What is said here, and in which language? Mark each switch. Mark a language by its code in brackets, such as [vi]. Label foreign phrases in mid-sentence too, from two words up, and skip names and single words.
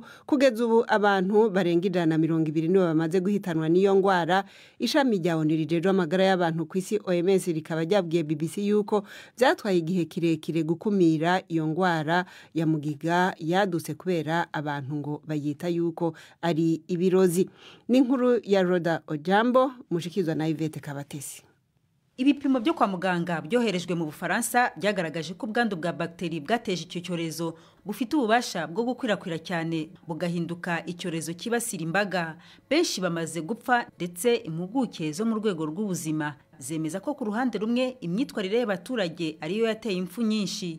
[rn] Kugeza ubu abantu barenga 120 nibo bamaze guhitanwa n'iyo ngwara. Ishami rya ONU rijejwe amagara y'abantu ku isi OMS rikaba ryabwiye BBC yuko byatwaye igihe kirekire gukumira iyo ngwara ya mugiga yadutse kubera abantu ngo bayita yuko ari ibirozi. N'inkuru ya Roda Ojambo mushikizwa na Yvette Kabatesi. [rw] Ibipimo byo kwa muganga byoherejwe mu Bufaransa byagaragaje ko ubwandu bwa bakteri bwateje icyo cyorezo bufite ububasha bwo gukwirakwira cyane bugahinduka icyorezo kibasira imbaga. Benshi bamaze gupfa, ndetse impuguke zo mu rwego rw'ubuzima zemeza ko ku ruhande rumwe imyitwarire y'abaturage ariyo yateye impfu nyinshi.